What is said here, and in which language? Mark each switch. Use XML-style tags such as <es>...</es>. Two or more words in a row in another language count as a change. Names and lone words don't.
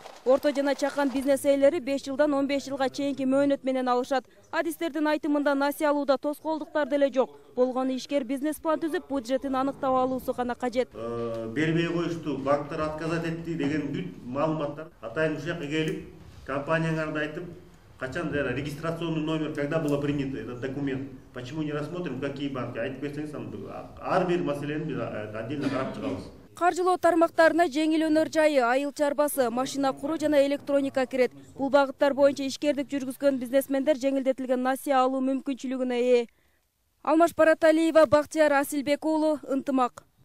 <ky>Орто жана чакан бизнес ээлери 5 жылдан 15 жылга чейинки мөөнөт менен алышат. Адистердин айтымында насыя алууда тоскоолдуктар деле жок. Болгону ишкер бизнес план түзүп, бюджетин аныктап алуусу гана кажет. Бербей коюшту, банктар отказать этти деген бүт маалыматтар атайын ушул жака келип, компанияңарды айтып, качан</ky> <ru>регистрационный номер, когда было принято этот документ, почему не рассмотрим, какие банки,</ru> <ky>айтып берсеңиз, ар бир маселени биз отдельно карап чыгабыз. Каржылоо тармактарына жеңил өнөр жайы, айыл чарбасы, машина куруу жана электроника кирет. Бул багыттар боюнча ишкердик жүргүзгөн бизнесмендер жеңилдетилген насыя алуу мүмкүнчүлүгүнө ээ. Алмаш Бараталиева, Бактияр Асилбек уулу, Ынтымак.</ky>